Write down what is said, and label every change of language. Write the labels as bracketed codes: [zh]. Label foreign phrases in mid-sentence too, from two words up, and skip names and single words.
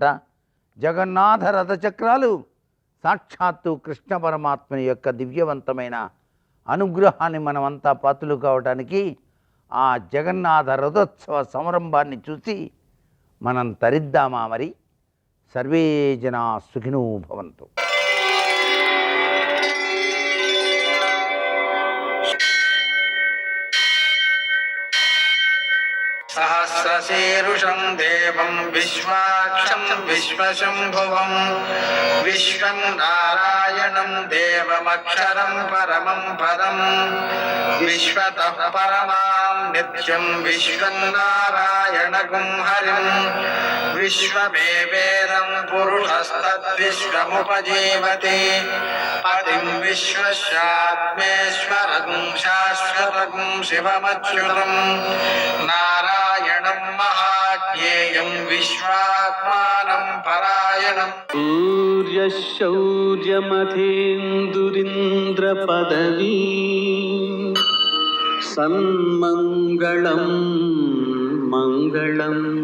[te] జగన్నాథ రథచక్రాలు సాక్షాత్తు కృష్ణ పరమాత్మని యొక్క దివ్యవంతమైన అనుగ్రహాన్ని మనమంతా పాత్రలు కావడానికి ఆ జగన్నాథ రథోత్సవ సంరంభాన్ని చూసి మనం తరిద్దామా మరి? [sa] సర్వే జనా సుఖినో భవంతు. सहस्रशीर्षं देवं विश्वाक्षं विश्वशम्भुवं विश्वं नारायणं देवमक्षरं परमं पदं विश्वतः परमां नित्यं विश्वं नारायणगुं हरिं विश्वमेवेदं पुरुषस्तद्विश्वमुपजीवति पतिं विश्वस्यात्मेश्वरगुं शाश्वतं తారకం శివమచ్యుతం నారాయణం మహాజ్ఞేయం విశ్వాత్మానం పరాయణం. సూర్యశౌర్యమథేందురింద్రపదవీ సన్మంగళం మంగళం.